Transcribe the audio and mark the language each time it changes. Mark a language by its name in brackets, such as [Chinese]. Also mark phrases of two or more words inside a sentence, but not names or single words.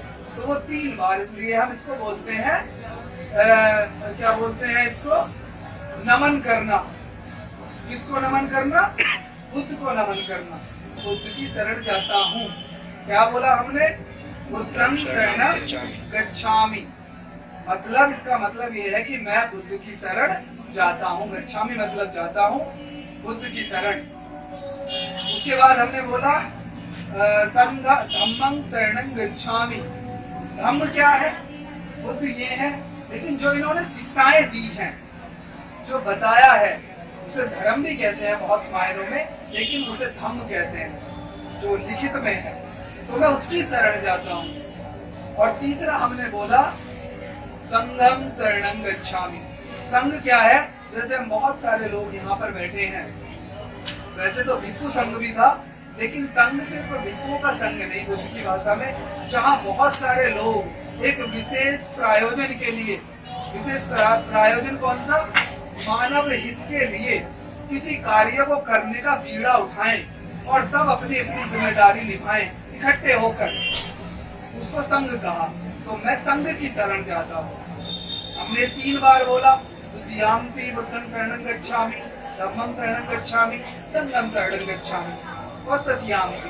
[Hindi] तो वो 3 बार, इसलिए हम इसको बोलते हैं क्या बोलते हैं इसको? नमन करना। किसको नमन करना? बुद्ध को नमन करना। बुद्ध की शरण जाता हूँ। क्या बोला हमने? [Pali] बुद्धं शरणं गच्छामि। [Hindi] मतलब इसका मतलब ये है कि मैं बुद्ध की शरण जाता हूँ। गच्छामि मतलब जाता हूँ बुद्ध की शरण। उसके बाद हमने बोला [Pali] संघ धम्मं शरणं गच्छामि। [Hindi] धम्म क्या है? बुद्ध ये है, लेकिन जो इन्होंने शिक्षाएं दी हैं, जो बताया है, उसे धर्म भी कहते हैं बहुत मायनों में, लेकिन उसे धम्म कहते हैं जो लिखित में है। तो मैं उसकी शरण जाता हूँ। और तीसरा हमने बोला [Pali] संघम शरणं गच्छामि। [Hindi] संघ क्या है? जैसे हम बहुत सारे लोग यहाँ पर बैठे हैं, वैसे तो भिक्षु संघ भी था, लेकिन संघ सिर्फ भिक्षुओं का संघ नहीं बुद्ध की भाषा में, जहाँ बहुत सारे लोग एक विशेष प्रायोजन के लिए, विशेष प्रायोजन कौन सा? मानव हित के लिए किसी कार्य को करने का बीड़ा उठाएं और सब अपनी अपनी जिम्मेदारी निभाएं इकट्ठे होकर, उसको संघ कहा। तो मैं संघ की शरण जाता हूँ। हमने 3 बार बोला, [Pali] द्वितीयाम्पि बुद्धं शरणं गच्छामि, धम्मं शरणं गच्छामि, संघं शरणं गच्छामि और तृतीयाम्पि।